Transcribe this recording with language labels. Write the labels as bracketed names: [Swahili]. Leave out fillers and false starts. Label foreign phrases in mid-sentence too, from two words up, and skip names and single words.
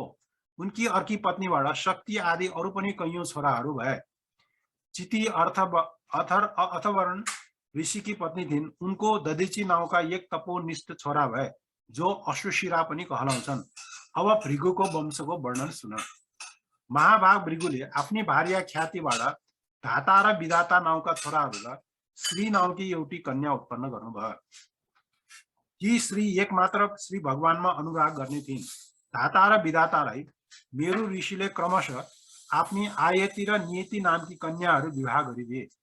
[Nepali] उनकी अर्की पत्नीबाट शक्ति आदि अरू पनि कैयौं छोराहरू भए। चिति अथर्वण ऋषिकी पत्नी थिइन्। उनको दधिची नाउँका एक तपोनिष्ठ छोरा भए, जो अश्वशिरा पनि कहलाउँछन्। अब भृगुको वंशको वर्णन सुन। महाभाग भृगुले आफ्नी भार्या ख्यातिबाट धाता र विधाता नाउँका छोराहरूलाई श्री नाउँकी एउटी कन्या उत्पन्न गर्नुभयो। यी श्री एकमात्र श्री भगवानमा अनुराग गर्ने थिइन्। धाता र विधातालाई मेरु ऋषिले क्रमशः आफ्नी आयती र नियति नामकी कन्याहरू विवाह गरिदिए।